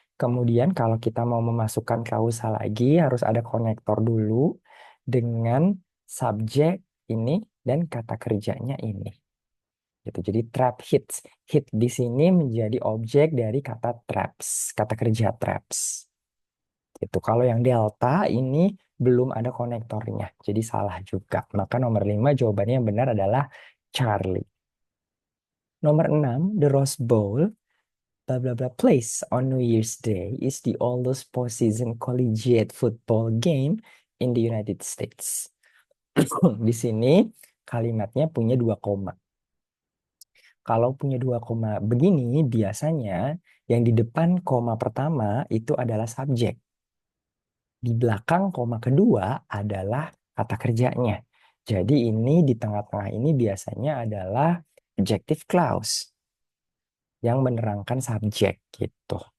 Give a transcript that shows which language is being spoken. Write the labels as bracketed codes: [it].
[id] Kemudian kalau kita mau memasukkan klausa lagi harus ada konektor dulu dengan subjek ini dan kata kerjanya ini. Gitu. Jadi trap hits. Hit di sini menjadi objek dari kata traps, kata kerja traps. Itu kalau yang delta ini belum ada konektornya. Jadi salah juga. Maka nomor 5 jawabannya yang benar adalah Charlie. Nomor 6, [en] the Rose Bowl, blah blah blah place on New Year's Day is the oldest postseason collegiate football game in the United States. [id] Di sini kalimatnya punya dua koma. Kalau punya dua koma begini, biasanya yang di depan koma pertama itu adalah subjek. Di belakang koma kedua adalah kata kerjanya. Jadi ini di tengah-tengah ini biasanya adalah adjective clause yang menerangkan subjek gitu.